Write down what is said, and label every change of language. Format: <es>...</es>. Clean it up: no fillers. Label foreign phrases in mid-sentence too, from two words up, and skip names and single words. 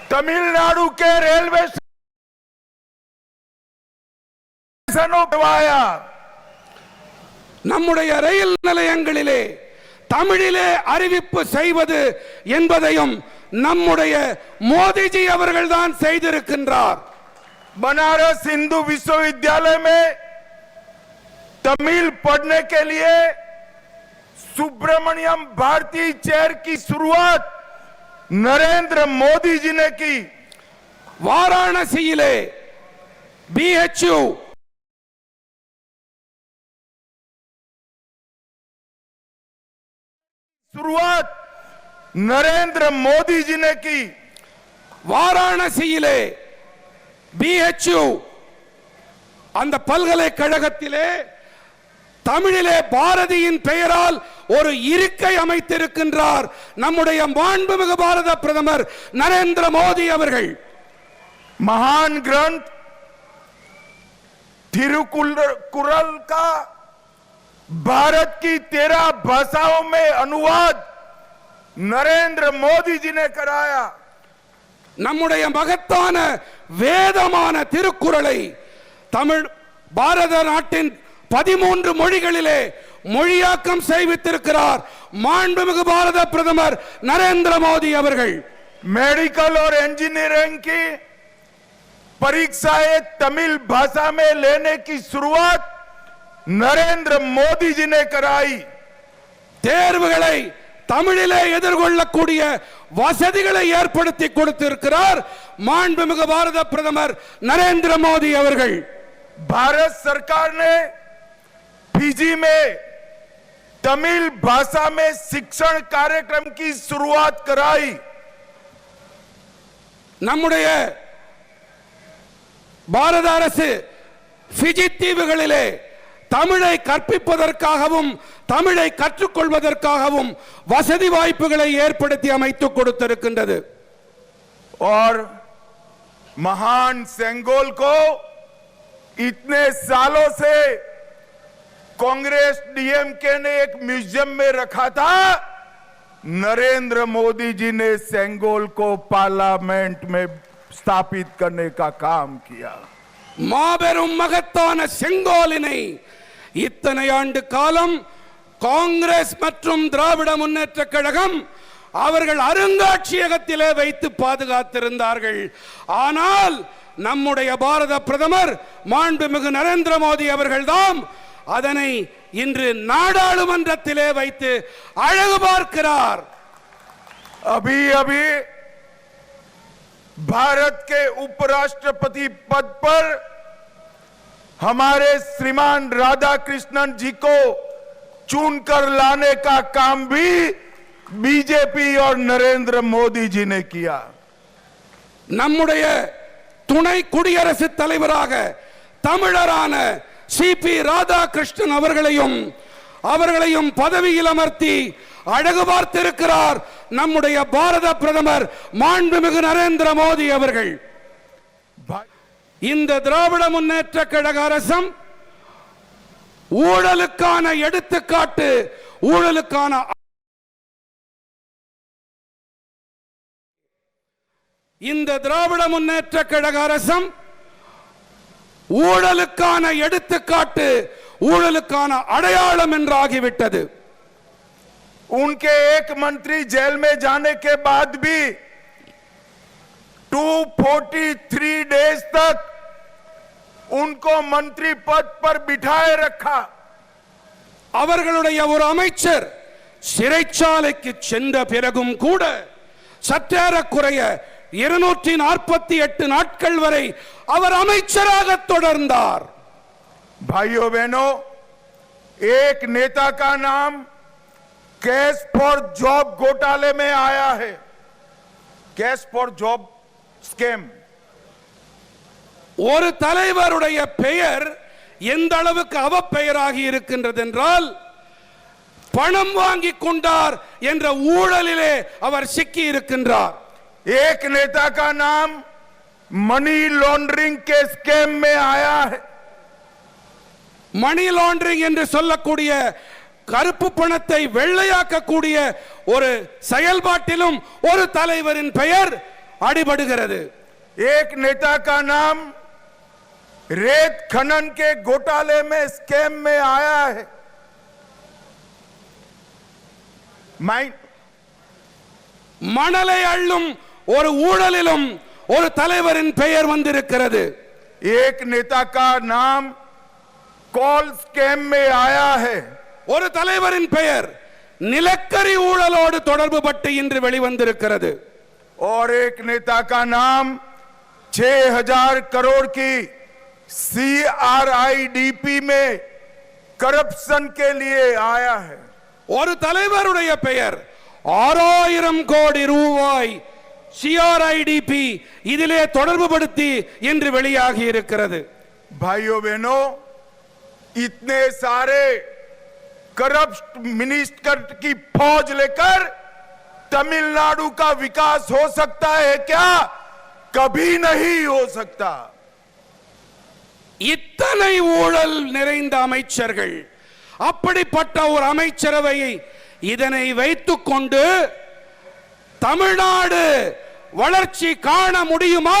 <hi>तमिलनाडु के रेलवे स्टेशनों करवाया।</hi> <ta>நம்முடைய ரயில் நிலையங்களிலே தமிழிலே அறிவிப்பு செய்வது என்பதையும் நம்முடைய மோடிஜி அவர்கள்தான் செய்திருக்கின்றார்।</ta> <hi>बनारस हिंदू विश्वविद्यालय में तमिल पढ़ने के लिए सुब्रमण्यम भारती चेयर की शुरुआत नरेंद्र मोदी जी ने की।</hi> <ta>वाराणसीले BHU</ta> <hi>शुरुआत नरेंद्र मोदी जी ने की।</hi> <ta>वाराणसीले BHU அந்த பல்கலைக்கழகத்திலே தமிழிலே பாரதியின் பெயரால் ஒரு இருக்கை அமைத்திருக்கின்றார் நம்முடைய மாண்புமிகு பாரத பிரதமர் நரேந்திர மோடி அவர்கள்।</ta> <hi>महान ग्रंथ तिरुकुरल का भारत की 13 भाषाओं में अनुवाद नरेंद्र मोदी जी ने कराया।</hi> <ta>நம்முடைய மகத்தான வேதமான திருக்குறளை தமிழ் பாரத நாட்டின் 13 மொழிகளிலே மொழியாக்கம் செய்வித்திருக்கிறார் மாண்புமிகு பாரத பிரதமர் நரேந்திர மோடி அவர்கள்।</ta> <hi>मेडिकल और इंजीनियरिंग की परीक्षाएं तमिल भाषा में लेने की शुरुआत नरेंद्र मोदी जी ने कराई।</hi> <ta>தேர்வுகளை தமிழிலே எதிர்கொள்ளக்கூடிய வசதிகளை ஏற்படுத்தி கொடுத்திருக்கிறார் மாண்புமிகு பாரத பிரதமர் நரேந்திர மோடி அவர்கள்।</ta> <hi>भारत सरकार ने फिजी में तमिल भाषा में शिक्षण कार्यक्रम की शुरुआत कराई।</hi> <ta>நம்முடைய பாரத அரசு பிஜி தீவுகளிலே தமிழை கற்பிப்பதற்காகவும் தமிழை கற்றுக்கொள்வதற்காகவும் வசதி வாய்ப்புகளை ஏற்படுத்தி அமைத்து கொடுத்திருக்கின்றது।</ta> <hi>और महान सेंगोल को इतने सालों से कांग्रेस डीएमके ने एक म्यूजियम में रखा था, नरेंद्र मोदी जी ने सेंगोल को पार्लियामेंट में स्थापित करने का काम किया।</hi> <ta>மாபெரும் மகத்தான செங்கோலினை இத்தனை ஆண்டு காலம் காங்கிரஸ் மற்றும் திராவிட முன்னேற்ற கழகம் அவர்கள் அருங்காட்சியகத்திலே வைத்து பாதுகாத்திருந்தார்கள்। ஆனால் நம்முடைய பாரத பிரதமர் மாண்புமிகு நரேந்திர மோடி அவர்கள்தான் அதனை இன்று நாடாளுமன்றத்திலே வைத்து அழகு பார்க்கிறார்।</ta> <hi>अभी अभी भारत के उपराष्ट्रपति पद पर हमारे श्रीमान राधाकृष्णन जी को चुनकर लाने का काम भी बीजेपी और नरेंद्र मोदी जी ने किया।</hi> <ta>நம்முடைய துணை குடியரசுத் தலைவராக தமிழரான சிபி ராதாகிருஷ்ணன் அவர்களையும் பதவியில் அமர்த்தி அழகு பார்த்திருக்கிறார் நம்முடைய பாரத பிரதமர் மாண்புமிகு நரேந்திர மோடி அவர்கள்। இந்த திராவிட முன்னேற்ற கழக அரசும் ஊழலுக்கான எடுத்துக்காட்டு, ஊழலுக்கான இந்த திராவிட முன்னேற்ற கழக அரசும் ஊழலுக்கான எடுத்துக்காட்டு, ஊழலுக்கான அடையாளம் என்றாகிவிட்டது।</ta> <hi>उनके एक मंत्री जेल में जाने के बाद भी 243 डेज तक उनको मंत्री पद पर बिठाए रखा।</hi> <ta>அவர்களுடைய ஒரு அமைச்சர் சிறைச்சாலைக்கு சென்ற பிறகும் கூட சற்றேறக்குறைய 248 நாட்கள் வரை அவர் அமைச்சராக தொடர்ந்தார்।</ta> <hi>भाइयों बहनों, एक नेता का नाम</hi> <en>cash for job</en> <hi>घोटाले में आया है।</hi> <en>cash for job scam.</en> <ta>ஒரு தலைவருடைய பெயர் எந்த அளவுக்கு அவப்பெயராகி இருக்கின்றது என்றால் பணம் வாங்கி கொண்டார் என்ற ஊழலிலே அவர் சிக்கி இருக்கின்றார்।</ta> <hi>एक नेता का नाम</hi> <en>money laundering</en> <hi>के स्कैम में आया है।</hi> <en>money laundering</en> <ta>என்று சொல்லக்கூடிய கருப்பு பணத்தை வெள்ளையாக்கக்கூடிய ஒரு செயல்பாட்டிலும் ஒரு தலைவரின் பெயர் அடிபடுகிறது.</ta> <hi>एक नेता का नाम रेत खनन के घोटाले में स्कैम में आया है.</hi> <ta>மணலை அள்ளும் ஒரு ஊழலிலும் ஒரு தலைவரின் பெயர் வந்திருக்கிறது.</ta> <hi>एक नेता का नाम</hi> <en>coal scam</en> <hi>में आया है.</hi> <ta>ஒரு தலைவரின் பெயர் நிலக்கரி ஊழலோடு தொடர்பு பட்டு இன்று வெளிவந்திருக்கிறது.</ta> <hi>और एक नेता का नाम 6000 करोड़ की CRIDP में करप्शन के लिए आया है.</hi> <ta>ஒரு தலைவருடைய பெயர் 6000 கோடி ரூபாய் CRIDP இதிலே தொடர்பு படுத்தி இன்று வெளியாகி இருக்கிறது.</ta> <hi>भाइयों बहनों, इतने सारे</hi> <en>corrupt minister</en> <hi>की फौज लेकर तमिलनाडु का विकास हो सकता है क्या? कभी नहीं हो सकता.</hi> <ta>இத்தனை ஊழல் நிறைந்த அமைச்சர்கள், அப்படிப்பட்ட ஒரு அமைச்சரவையை இதனை வைத்துக் கொண்டு தமிழ்நாடு வளர்ச்சி காண முடியுமா?</ta>